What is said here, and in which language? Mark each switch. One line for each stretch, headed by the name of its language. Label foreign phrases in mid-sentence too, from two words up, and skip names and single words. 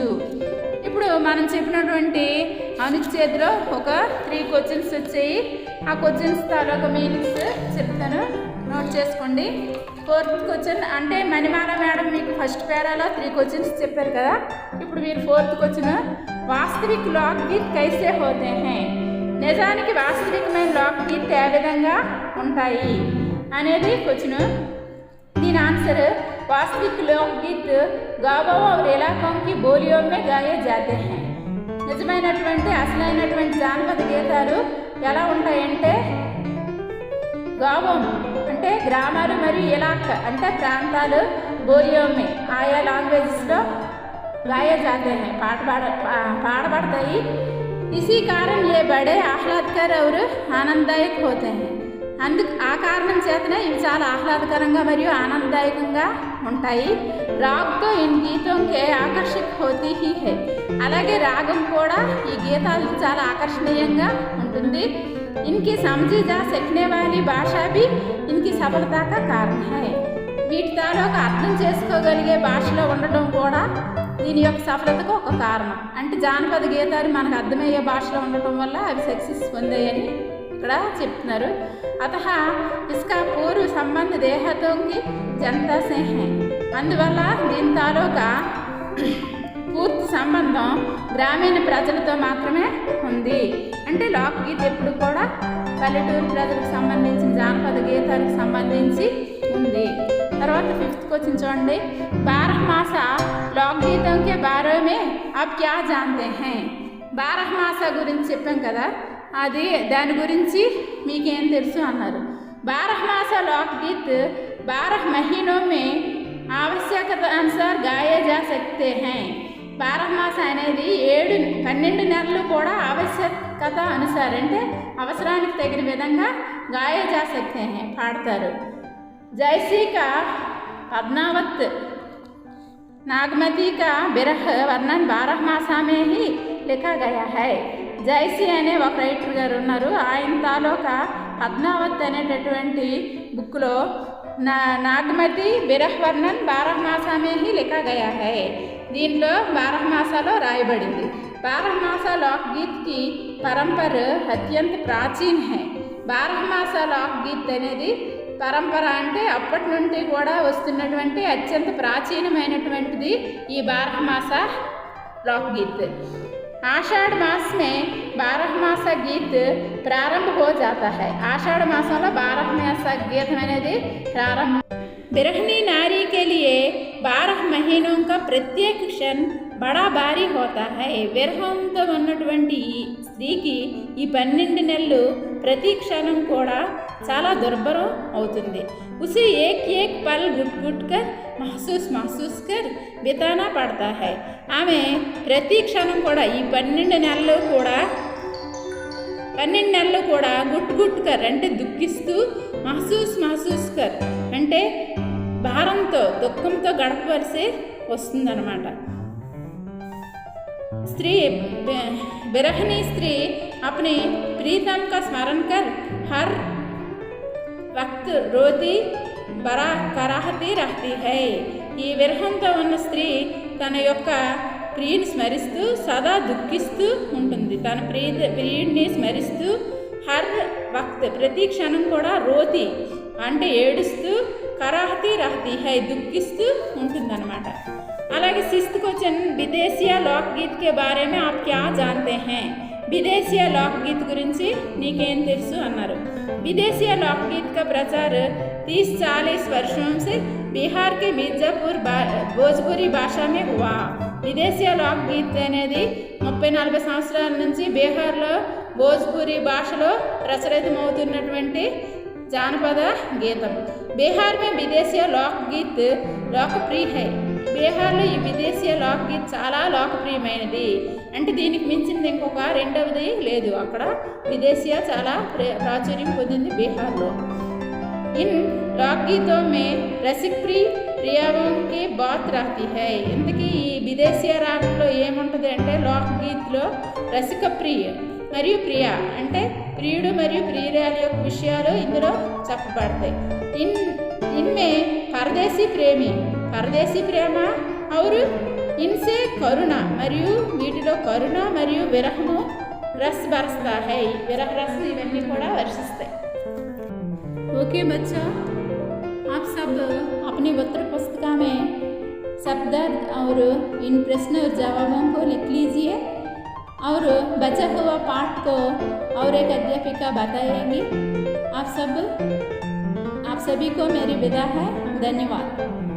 Telugu: ఇప్పుడు మనం చెప్పినటువంటి అనుచ్ఛేద్లో ఒక 3 క్వశ్చన్స్ వచ్చాయి. ఆ క్వశ్చన్స్ తాలూకా మీనింగ్స్ చెప్తాను, నోట్ చేసుకోండి. 4th క్వశ్చన్ అంటే మణిమాల మేడం మీకు ఫస్ట్ పేరాలో 3 క్వశ్చన్స్ చెప్పారు కదా, ఇప్పుడు మీరు 4th క్వశ్చన్
Hindi: वास्तविक लोक गीत कैसे होते है,
Telugu: నిజానికి వాస్తవికమైన
Hindi: लोक गीत
Telugu: ఏ విధంగా ఉంటాయి అనేది క్వశ్చన్. దీని ఆన్సర్
Hindi: वास्तविक लोकगीत गाँवों और इलाकों की बोलियों में गाए जाते हैं.
Telugu: నిజమైనటువంటి అసలైనటువంటి జానపద గీతాలు ఎలా ఉంటాయంటే గావం అంటే గ్రామాలు మరియు ఇలాకా అంటే ప్రాంతాలు, బోలియోమే ఆయా లాంగ్వేజెస్లో
Hindi: गाए जाते हैं
Telugu: పాడబడతాయి.
Hindi: इसी कारण ये बड़े आह्लादकर और आनंददायक होते हैं.
Telugu: ఆ కారణం చేతనే ఇవి చాలా ఆహ్లాదకరంగా మరియు ఆనందదాయకంగా ఉంటాయి.
Hindi: राग तो इन गीतों के आकर्षक होती ही है,
Telugu: అలాగే రాగం కూడా ఈ గీతాలకు చాలా ఆకర్షణీయంగా ఉంటుంది.
Hindi: इनकी समझी जा सकने वाली भाषा भी इनकी सफलता का कारण है.
Telugu: వీటి తాలూకా అర్థం చేసుకోగలిగే భాషలో ఉండటం కూడా దీని యొక్క సఫలతకు ఒక కారణం. అంటే జానపద గీతాలు మనకు అర్థమయ్యే భాషలో ఉండటం వల్ల అవి సక్సెస్ పొందాయని ఇక్కడ చెప్తున్నారు.
Hindi: अतः इसका पूर्व संबंध देहातों की जनता से है,
Telugu: అందువల్ల దీని తాలూకా పూర్తి సంబంధం గ్రామీణ ప్రజలతో మాత్రమే ఉంది. అంటే
Hindi: लोक गीत
Telugu: ఎప్పుడు కూడా పల్లెటూరు ప్రజలకు సంబంధించిన జానపద గీతాలకు సంబంధించి ఉంది. తర్వాత 5th క్వశ్చన్ చూడండి.
Hindi: 12 मास लोक गीतों के बारे में आप क्या जानते है,
Telugu: 12 మాస గురించి చెప్పాం కదా, అది దాని గురించి మీకేం తెలుసు అన్నారు.
Hindi: 12 మాస లోక్ గీత్ 12 మహీనోं में आवश्यकता अनुसार गाए जा सकते हैं.
Telugu: 12 మాస అనేది 12 నెలలు కూడా
Hindi: आवश्यकता अनुसार
Telugu: అంటే అవసరానికి తగిన విధంగా
Hindi: गाए जा सकते हैं
Telugu: పాడతారు.
Hindi: जैसी का पद्मावत नागमती का बिरह वर्णन 12 మాసా में ही लिखा गया है.
Telugu: జైసీ అనే ఒక రైటర్ గారు ఉన్నారు, ఆయన తాలూకా పద్మావత్ అనేటటువంటి బుక్లో
Hindi: नागमती बिरह वर्णन 12 मासा में ही लिखा गया है,
Telugu: దీంట్లో 12 మాసాలో రాయబడింది.
Hindi: 12 मासा लोक गीत की परंपरा अत्यंत प्राचीन है. 12 मासा लोक गीत
Telugu: అనేది పరంపర అంటే అప్పటి నుండి కూడా వస్తున్నటువంటి అత్యంత ప్రాచీనమైనటువంటిది ఈ
Hindi: 12 मासा लोक गीत. आषाढ़ मास में 12 मासा गीत प्रारंभ हो जाता है.
Telugu: ఆషాఢ మాసంలో 12 మాసా గీతం అనేది ప్రారంభం.
Hindi: बिरहनी नारी के लिए 12 महीनों का प्रत्येक क्षण बड़ा भारी होता है.
Telugu: విరహంతో ఉన్నటువంటి స్త్రీకి ఈ 12 నెలలు ప్రతి క్షణం కూడా చాలా దుర్భరం అవుతుంది.
Hindi: उसे एक एक पल घुट घुट कर महसूस कर बिताना पड़ता है.
Telugu: ఆమె ప్రతి క్షణం కూడా ఈ 12 నెలలు కూడా
Hindi: घुट घुट कर
Telugu: అంటే దుఃఖిస్తూ,
Hindi: महसूस कर
Telugu: అంటే భారంతో దుఃఖంతో గడపవలసి వస్తుందన్నమాట.
Hindi: स्त्री बिरहनी स्त्री अपने प्रीतम का स्मरण कर हर वक्त रोती बरा कराहती रहती है.
Telugu: ఈ విరహంతో ఉన్న స్త్రీ తన యొక్క ప్రియుని స్మరిస్తూ సదా దుఃఖిస్తూ ఉంటుంది. తన ప్రియుడిని స్మరిస్తూ
Hindi: हर वक्त
Telugu: ప్రతి క్షణం కూడా రోతి అంటే ఏడుస్తూ,
Hindi: कराहती रहती है
Telugu: దుఃఖిస్తూ ఉంటుందన్నమాట. అలాగే 6th క్వశ్చన్
Hindi: विदेशीय लोक गीत के बारे में आप क्या जानते है, विदेशीय लोक गीत
Telugu: గురించి నీకేం తెలుసు అన్నారు.
Hindi: विदेशीय लोक गीत का प्रचार 30-40 वर्षों से बिहार के मिर्जापुर भोजपुरी भाषा में हुआ. विदेशीय लोक गीत
Telugu: అనేది 30-40 సంవత్సరాల నుంచి బీహార్లో భోజ్పురి భాషలో ప్రచురితమవుతున్నటువంటి జానపద గీతం.
Hindi: బీహార్ में विदेशीय लोक गीत लोकप्रिय है.
Telugu: బీహార్లో ఈ
Hindi: विदेशीय लोकगीत
Telugu: చాలా లోకప్రియమైనది. అంటే దీనికి మించింది ఇంకొక రెండవది లేదు. అక్కడ విదేశీయ చాలా ప్రాచుర్యం పొందింది బీహార్లో.
Hindi: इन लोकगीतों में रसिक प्रियाओं की बात रहती है.
Telugu: ఇంతకీ ఈ విదేశీయ రాగంలో ఏముంటుంది అంటే లోక్గీత్లో రసిక ప్రియ మరియు ప్రియ అంటే ప్రియుడు మరియు ప్రియురాల యొక్క విషయాలు ఇందులో చెప్పబడతాయి.
Hindi: इनमें परदेशी प्रेम और इनसे करुणा
Telugu: మరియు వీటిలో కరుణ మరియు విరహము
Hindi: रस बरसता है. विरह रस
Telugu: ఇవన్నీ కూడా వర్షిస్తాయి.
Hindi: ओके बच्चा, आप सब अपनी उत्तर पुस्तिका में शब्द और इन प्रश्न और जवाबों को लिख लीजिए और बचा हुआ पाठ को और एक अध्यापिका बताएगी. आप सभी को मेरी विदा है. धन्यवाद.